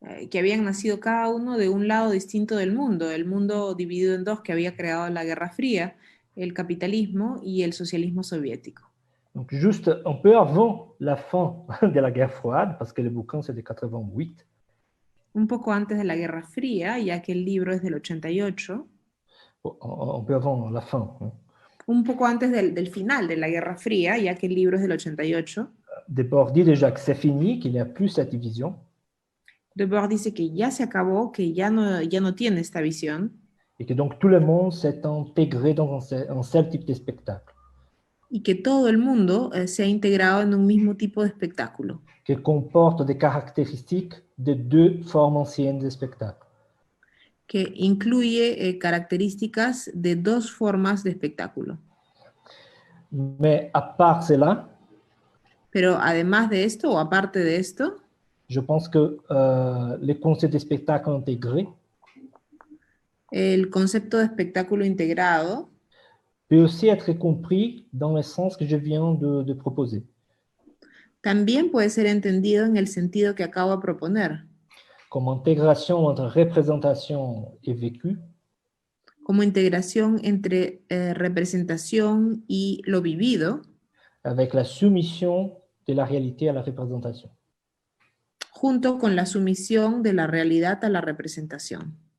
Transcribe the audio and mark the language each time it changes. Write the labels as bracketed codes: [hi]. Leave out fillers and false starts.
[es] que habían nacido cada uno de un lado distinto del mundo, el mundo dividido en dos que había creado la Guerra Fría, el capitalismo y el socialismo soviético. [fr] Donc juste un peu avant la fin de la guerre froide, parce que le bouquin c'est de 88, [es] Un poco antes de la Guerra Fría, ya que el libro es del 88, [fr] un peu avant la fin, hein. [es] un poco antes del final de la Guerra Fría, ya que el libro es del 88, [fr] Debord dit déjà que c'est fini, qu'il n'y a plus cette division, [es] Debord dice que ya se acabó, que ya no tiene esta visión, [fr] et que donc tout le monde s'est intégré dans un seul type de spectacle, [es] y que todo el mundo se ha integrado en un mismo tipo de espectáculo, [fr] qui comporte des caractéristiques de deux formes anciennes de spectacle. [es] que incluye características de dos formas de espectáculo. [fr] Mais à part cela, [es] Pero además de esto, o aparte de esto, [fr] je pense que les concepts de spectacle intégré [es] el concepto de espectáculo integrado [fr] peut aussi être compris dans le sens que je viens de proposer. [es] también puede ser entendido en el sentido que acabo de proponer, [fr] Comme intégration entre représentation et vécu, [es] como integración entre representación y lo vivido, [fr] avec la soumission de la réalité à la représentation. [es] junto con la sumisión de la realidad a la representación.